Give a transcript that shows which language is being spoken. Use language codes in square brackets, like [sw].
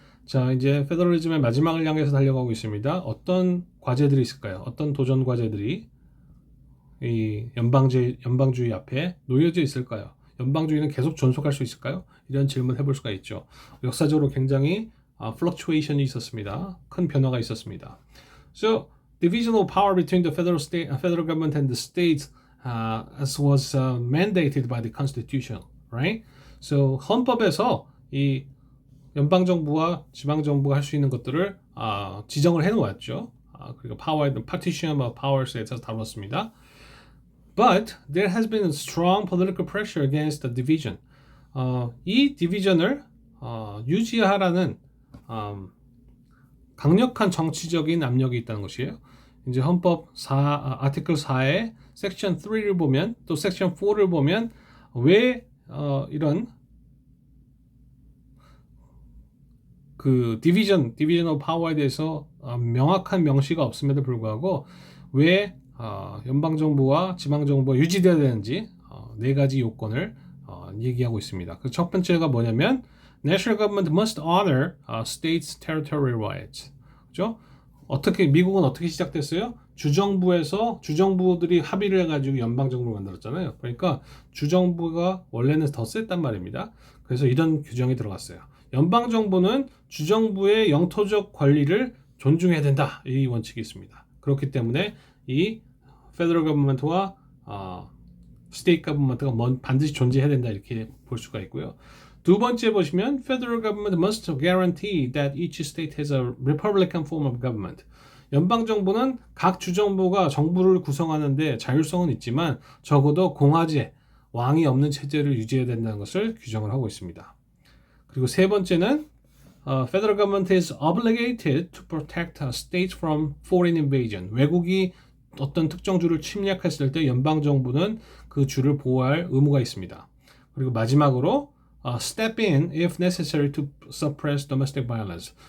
[ko] 자, 이제 페더럴리즘의 마지막을 향해서 달려가고 있습니다. 어떤 과제들이 있을까요? 어떤 도전 과제들이 이 연방주의 앞에 놓여져 있을까요? 연방주의는 계속 존속할 수 있을까요? 이런 질문 해볼 수가 있죠. 역사적으로 굉장히 fluctuation이 있었습니다. 큰 변화가 있었습니다. [en] So, division of power between the federal government and the states as was mandated by the Constitution, right? [ko] So, 헌법에서 이 연방 정부와 지방 정부가 할 수 있는 것들을 지정을 해 놓았죠. 그리고 [en] partition of powers [ko] 에 대해서 다뤘습니다. [en] But there has been a strong political pressure against the division. [ko] 이 디비전을 유지하라는 강력한 정치적인 압력이 있다는 것이에요. 이제 헌법 아티클 4의 섹션 3를 보면 또 섹션 4를 보면 왜 이런 그 디비전 오브 파워에 대해서 명확한 명시가 없음에도 불구하고 왜 연방 정부와 지방 정부가 유지되어야 되는지 네 가지 요건을 얘기하고 있습니다. 그 첫 번째가 뭐냐면 [en] National government must honor states' territorial rights. [ko] 그죠? 어떻게 미국은 어떻게 시작됐어요? 주정부들이 합의를 해가지고 연방 정부를 만들었잖아요. 그러니까 주정부가 원래는 더 셌단 말입니다. 그래서 이런 규정이 들어갔어요. 연방 정부는 주정부의 영토적 권리를 존중해야 된다. 이 원칙이 있습니다. 그렇기 때문에 이 페더럴 거버먼트와 스테이트 거버먼트가 반드시 존재해야 된다. 이렇게 볼 수가 있고요. 두 번째 보시면 [en] Federal government must guarantee that each state has a republican form of government. [ko] 연방 정부는 각 주정부가 정부를 구성하는데 자율성은 있지만 적어도 공화제, 왕이 없는 체제를 유지해야 된다는 것을 규정을 하고 있습니다. 그리고 세 번째는 [en] Federal government is obligated to protect states from foreign invasion. [ko] 외국이 어떤 특정 주를 침략했을 때 연방 정부는 그 주를 보호할 의무가 있습니다. 그리고 마지막으로 [en] step in if necessary to suppress domestic violence.